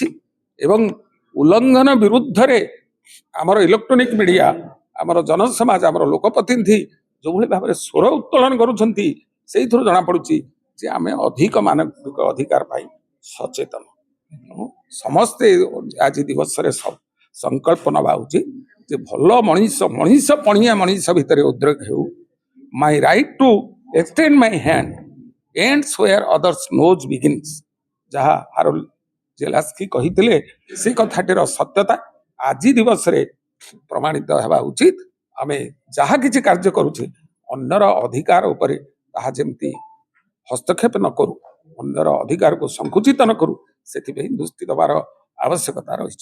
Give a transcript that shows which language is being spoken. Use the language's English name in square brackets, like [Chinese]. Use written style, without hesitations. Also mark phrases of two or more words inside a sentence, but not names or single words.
[Odia] ଏବଂ ଉଲ୍ଲଂଘନ ବିରୁଦ୍ଧରେ ଆମର ଇଲେକ୍ଟ୍ରୋନିକ ମିଡିଆ, ଆମର ଜନସମାଜ, ଆମର ଲୋକପ୍ରତିନିଧି ଯେଉଁଭଳି ଭାବରେ ସ୍ୱର ଉତ୍ତୋଳନ କରୁଛନ୍ତି, ସେଇଥିରୁ ଜଣାପଡୁଛି ଯେ ଆମେ ଅଧିକ ମାନବିକ ଅଧିକାର ପାଇଁ ସଚେତନ। ତେଣୁ ସମସ୍ତେ ଆଜି ଦିବସରେ ସଂକଳ୍ପ ନେବା ଉଚିତ ଯେ ଭଲ ମଣିଷ ପଣିଆ ମଣିଷ ଭିତରେ ଉଦ୍ରେକ ହେଉ। [English] my right to extend my hand ends where others knows begins, [Odia] ଯାହା ହାରୋଲ୍ଡ ଜେଲାସ୍କି କହିଥିଲେ, ସେ କଥାଟିର ସତ୍ୟତା ଆଜି ଦିବସରେ ପ୍ରମାଣିତ ହେବା ଉଚିତ। ଆମେ ଯାହା କିଛି କାର୍ଯ୍ୟ କରୁଛେ ଅନ୍ୟର ଅଧିକାର ଉପରେ ତାହା ଯେମିତି ହସ୍ତକ୍ଷେପ ନ କରୁ, ଅନ୍ୟର ଅଧିକାରକୁ ସଂକୁଚିତ ନ କରୁ, ସେଥିପାଇଁ ଦୃଷ୍ଟି ଦେବାର ଆବଶ୍ୟକତା ରହିଛି।